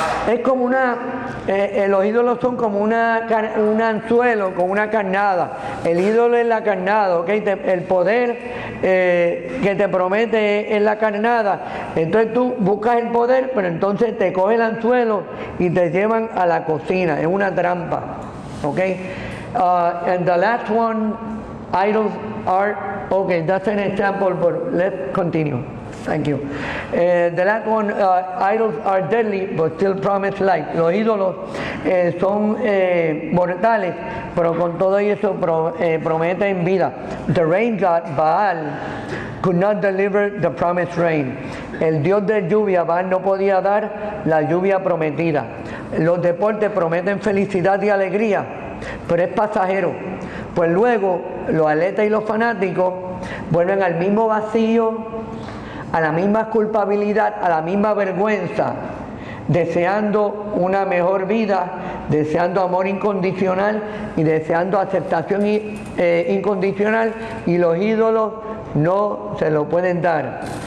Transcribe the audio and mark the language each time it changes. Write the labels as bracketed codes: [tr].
[es] Es como los ídolos son como un anzuelo con una carnada. El ídolo es la carnada, ¿okay? El poder que te promete es la carnada. Entonces tú buscas el poder, pero entonces te coge el anzuelo y te llevan a la cocina. Es una trampa, ¿okay? [en] And the last one, idols are, okay, that's an example, but let's continue. Thank you. The last one, idols are deadly but still promise life. [es] Los ídolos son mortales, pero con todo eso prometen vida. [en] The rain god, Baal, could not deliver the promised rain. [es] El dios de lluvia, Baal, no podía dar la lluvia prometida. Los deportes prometen felicidad y alegría, pero es pasajero. Pues luego los atletas y los fanáticos vuelven al mismo vacío, a la misma culpabilidad, a la misma vergüenza, deseando una mejor vida, deseando amor incondicional y deseando aceptación incondicional, y los ídolos no se lo pueden dar.